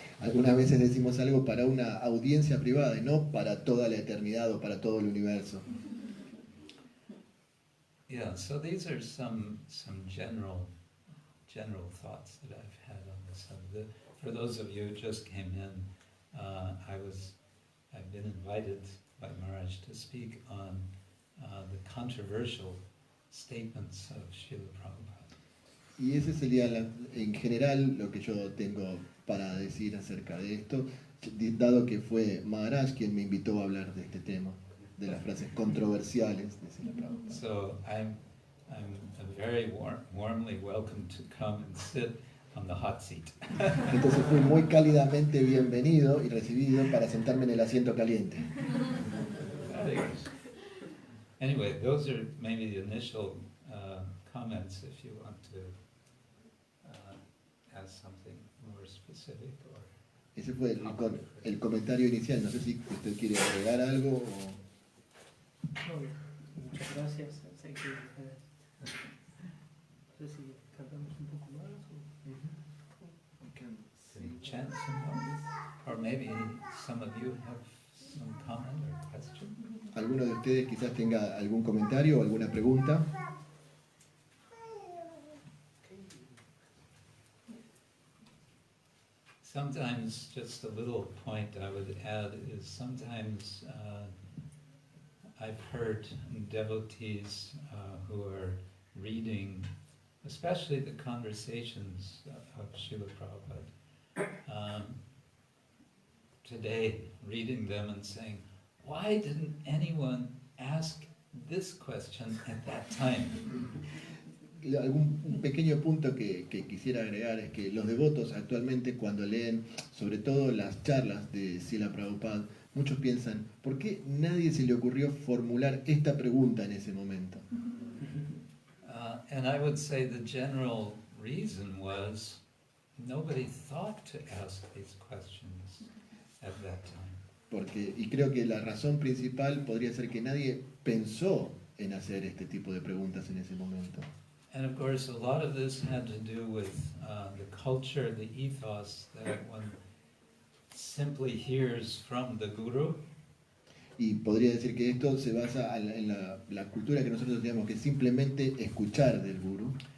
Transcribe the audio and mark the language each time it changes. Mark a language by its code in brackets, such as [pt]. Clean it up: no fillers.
[es] algunas veces decimos algo para una audiencia privada y no para toda la eternidad o para todo el universo. [en] Yeah, so these are some general thoughts that I've had on this subject. For those of you who just came in, I've been invited by Maharaj to speak on the controversial statements of Srila Prabhupada. [es] Y ese sería en general lo que yo tengo para decir acerca de esto, dado que fue Maharaj quien me invitó a hablar de este tema, de las frases controversiales de Srila Prabhupada. [en] So I'm very warmly welcome to come and sit on the hot seat. [es] Entonces fui muy cálidamente bienvenido y recibido para sentarme en el asiento caliente. [en] Anyway, those are maybe the initial comments if you want to ask something more specific or... [es] Ese fue el comentario inicial. No sé si usted quiere agregar algo o... No, muchas gracias. Sé que no sé si tardamos un poco más o... [en] Can you chant some more? Or maybe some of you have some comment or question? [es] ¿Alguno de ustedes quizás tenga algún comentario o alguna pregunta? [en] Sometimes, just a little point I would add is sometimes I've heard devotees who are reading, especially the conversations of Srila Prabhupada, today, reading them and saying, why didn't anyone ask this question at that time? [es] Un pequeño punto que quisiera agregar es que los devotos actualmente cuando leen sobre todo las charlas de Srila Prabhupada, muchos piensan, ¿por qué nadie se le ocurrió formular esta pregunta en ese momento? [en] And I would say the general reason was nobody thought to ask these questions at that time. [es] Y creo que la razón principal podría ser que nadie pensó en hacer este tipo de preguntas en ese momento. [en] And of course, a lot of this had to do with the culture, the ethos that one simply hears from the guru. [es] Y podría decir que esto se basa en la cultura que nosotros tenemos, que simplemente escuchar del guru.